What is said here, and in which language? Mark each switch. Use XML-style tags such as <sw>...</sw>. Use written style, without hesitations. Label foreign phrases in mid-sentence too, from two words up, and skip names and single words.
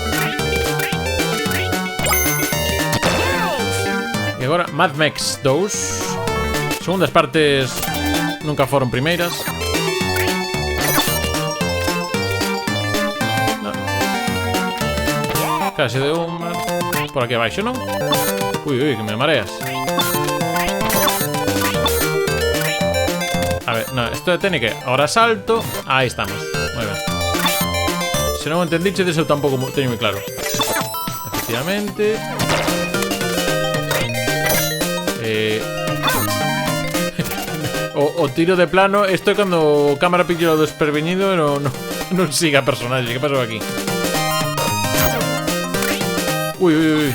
<gl>E agora Mad Max 2. Segundas partes nunca foron primeiras. No. Case de unha. Por aquí abaixo, non? Ui, que me mareas.</gl> <es>A ver, no, esto tiene que... Ahora salto. Ahí estamos. Muy bien.</es> <gl>Se non entendiche, deso tampouco teño moi claro. Efectivamente. O tiro de plano. Isto é cando o cámara pilla o desprevenido e non siga a personaxe. Que pasou aquí? Uy.</gl>